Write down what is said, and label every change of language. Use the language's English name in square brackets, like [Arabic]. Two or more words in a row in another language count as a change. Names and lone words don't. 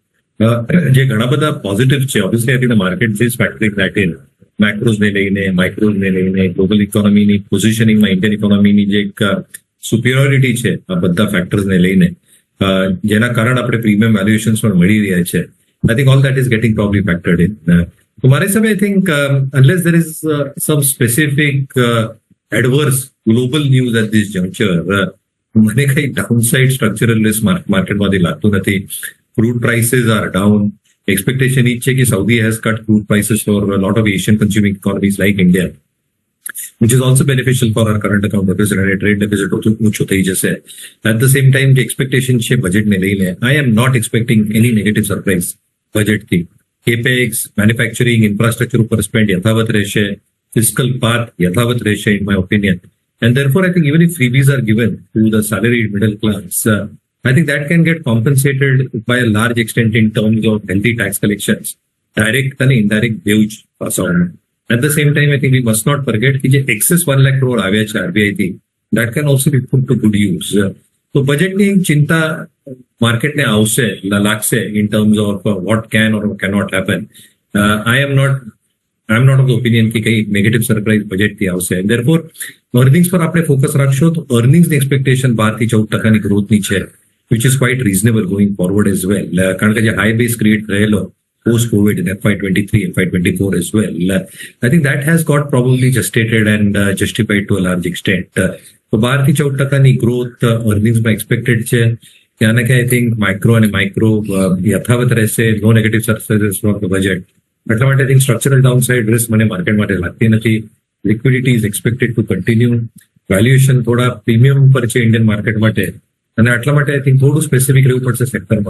[Gujarati] જે ઘણા બધા પોઝિટિવ છે, [English] obviously I think the market is factoring that in. [Gujarati] મેક્રોઝને લઈને, માઇક્રોઝને લઈને, ગ્લોબલ ઇકોનોમીની પોઝિશનિંગમાં ઇન્ડિયન ઇકોનોમીની જે એક સુપિરિયોરિટી છે આ બધા ફેક્ટર્સને લઈને, જેના કારણે આપણે પ્રીમિયમ વેલ્યુએશન્સ પણ મળી રહ્યા છે. [English] I think all that is getting probably factored in. So, my I think unless there is some specific adverse global news at this juncture, [Gujarati] મને કઈ [English] downside structural risk [Gujarati] માર્કેટમાંથી લાગતું નથી. [English] Crude prices are down. Expectation is કે Saudi has cut crude prices for a lot of Asian consuming economies like India, which is also beneficial for our current account deficit and trade deficit [Gujarati] ઓછું થઈ જશે. [English] At the same time, [Gujarati] જે expectation છે બજેટને લઈને, [English] I am not expecting any negative surprise. [Gujarati] બજેટથી કેપેક્સ, મેન્યુફેક્ચરિંગ, ઇન્ફ્રાસ્ટ્રક્ચર ઉપર સ્પેન્ડ યથાવત રહેશે, ફિસ્કલ પાથ યથાવત રહેશે [English] in my opinion. એન્ડ therefore I think even if freebies are given to the salaried middle class, I think that can get compensated by a large extent in terms of healthy tax collections, direct and indirect wage pass on. At the same time, I think we must not forget [Gujarati] કે જે [English] excess 1 lakh crore [Gujarati] આવ્યા છે [English] RBI થી, that can also be put to good use. [Gujarati] તો બજેટની ચિંતા માર્કેટને આવશે, લાગશે [English] in terms of what can or cannot happen. I am not of the opinion [Gujarati] કે કઈ નેગેટિવ સરપ્રાઇઝ બજેટથી આવશે. therefore અર્નિંગ્સ પર આપણે ફોકસ રાખશો તો અર્નિંગ્સની એક્સપેક્ટેશન 12% ગ્રોથની છે, [English] which is quite reasonable going forward as well. [Gujarati] કારણ કે જે હાઈ બેઝ ક્રિએટ રહેલો [English] post COVID in FY23, FY24 as well, I think that has got probably gestated and justified to a large extent. [Gujarati] તો 12% ગ્રોથ અર્નિંગ્સમાં એક્સપેક્ટેડ છે. ત્યાંના કે [English] I think [Gujarati] માઇક્રો અને માઇક્રો યથાવત રહેશે, [English] no negative surprises from the budget. [Gujarati] એટલા માટે [English] I think structural downside risk [Gujarati] મને માર્કેટ માટે લાગતી નથી. [English] liquidity is expected to continue. [Gujarati] વેલ્યુએશન થોડા પ્રીમિયમ પર છે ઇન્ડિયન માર્કેટ માટે, અને એટલા માટે [English] I think [Gujarati] થોડું સ્પેસિફિક રહેવું પડશે સેક્ટરમાં.